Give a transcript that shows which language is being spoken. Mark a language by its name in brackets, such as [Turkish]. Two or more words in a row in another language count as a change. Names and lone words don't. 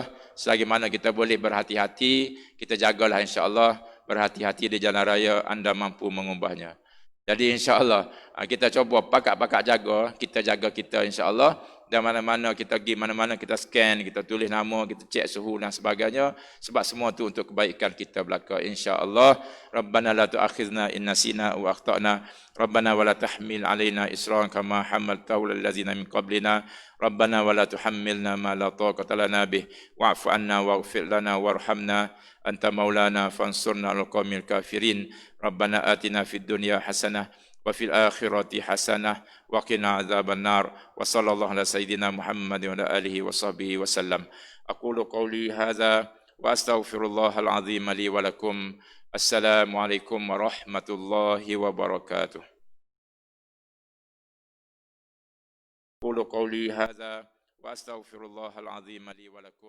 [Malay] Selagi mana kita boleh berhati-hati, kita jagalah insya-Allah, berhati-hati di jalan raya, anda mampu mengubahnya. Jadi insya-Allah kita cuba pakat-pakat jaga, kita jaga kita insya-Allah. Dan mana-mana kita pergi, mana-mana kita scan, kita tulis nama, kita cek suhu dan sebagainya. Sebab semua tu untuk kebaikan kita belaka insya-Allah. [Arabic] ربنا لا تؤاخذنا إن نسينا أو أخطأنا. ربنا ولا تحمل علينا إصرا كما حملته على الذين من قبلنا. ربنا ولا تحملنا ما لا طاقة لنا به. واعف عنا واغفر لنا وارحمنا. أنت مولانا فانصرنا على القوم الكافرين. ربنا آتنا في الدنيا حسنة وفي الآخرة حسنة وقنا عذاب النار. وصلى الله على سيدنا محمد وعلى آله وصحبه وسلم. أقول قولي هذا وأستغفر الله العظيم لي ولكم. السلام عليكم ورحمة الله وبركاته. أقول قولي هذا وأستغفر الله العظيم لي ولكم.